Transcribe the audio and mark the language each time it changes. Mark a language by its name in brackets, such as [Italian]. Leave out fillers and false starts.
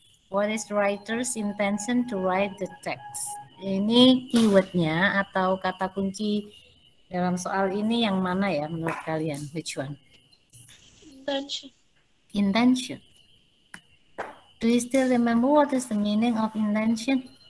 [English] What is the writer's intention to write the text? [Indonesian] Ini keywordnya atau kata kunci dalam soal ini yang mana ya menurut kalian? [English] Which one? Intention. Do you still remember what is the meaning of intention?